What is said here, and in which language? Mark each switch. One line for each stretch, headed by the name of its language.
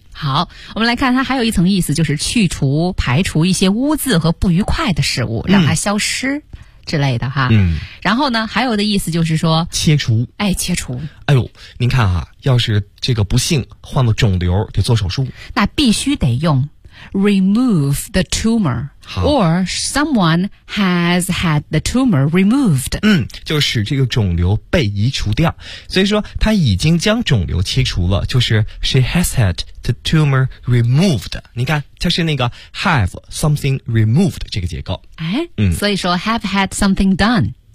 Chinese: 好，我们来看它还有一层意思，就是去除、排除一些污渍和不愉快的事物，让它消失之类的哈。然后呢，还有的意思就是说切除。哎，切除。哎呦，您看哈、要是这个不幸患了肿瘤，得做手术，那必须得用。
English: Remove the tumor, or someone has had the tumor removed.
Chinese: 就使这个肿瘤被移除掉。所以说，他已经将肿瘤切除了，就是
English: she has had the tumor removed.
Chinese: 你看，它是那个
English: have something removed
Chinese: 这个结构。哎，所以说
English: have had something done。